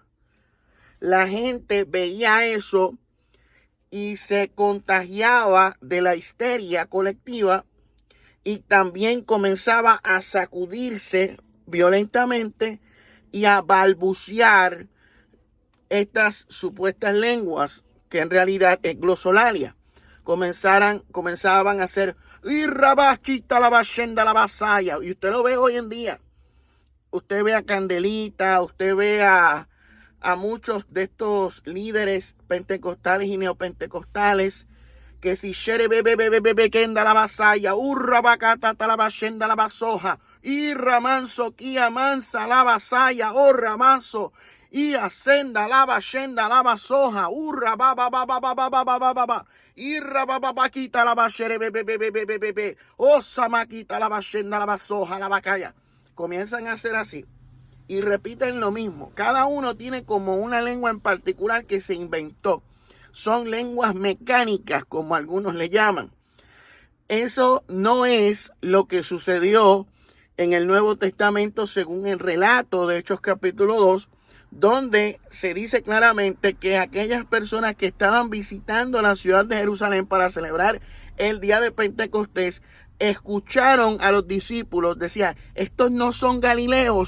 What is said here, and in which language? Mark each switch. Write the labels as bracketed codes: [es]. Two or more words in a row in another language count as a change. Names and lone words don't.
[es] La gente veía eso y se contagiaba de la histeria colectiva y también comenzaba a sacudirse violentamente y a balbucear estas supuestas lenguas que en realidad es glosolalia. Comenzaban a hacer irrabachita la bachenda la vasalla, y usted lo ve hoy en día. Usted ve a Candelita, usted ve a muchos de estos líderes pentecostales y neopentecostales que si shere bebe kenda la vasalla, urra bacata la bachenda la basoja, irra manso kia mansa la vasalla, orra manso y ascenda la bachenda la basoja, urra ba ba ba ba ba ba ba ba ba ba, irra ba ba ba quita la bachere bebe, osa maquita la bachenda la basoja la bacaya. Comienzan a hacer así y repiten lo mismo. Cada uno tiene como una lengua en particular que se inventó. Son lenguas mecánicas, como algunos le llaman. Eso no es lo que sucedió en el Nuevo Testamento según el relato de Hechos capítulo 2, donde se dice claramente que aquellas personas que estaban visitando la ciudad de Jerusalén para celebrar el día de Pentecostés escucharon a los discípulos, decían, estos no son galileos.